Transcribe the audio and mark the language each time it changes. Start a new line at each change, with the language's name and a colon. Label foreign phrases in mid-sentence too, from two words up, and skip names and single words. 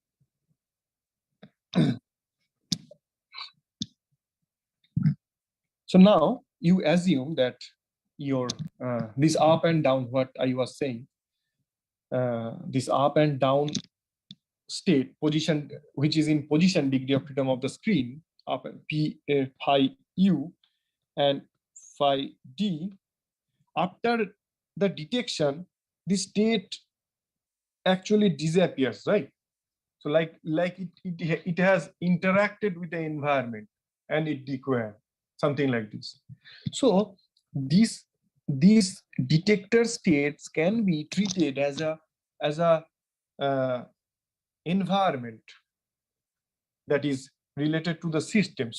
English: So now you assume that your this up and down, what I was saying, this up and down state position, which is in position degree of freedom of the screen, up p phi u and phi d, after the detection, the state actually disappears, right? So like it has interacted with the environment and it declared something like this. So these detector states can be treated as a environment that is related to the system.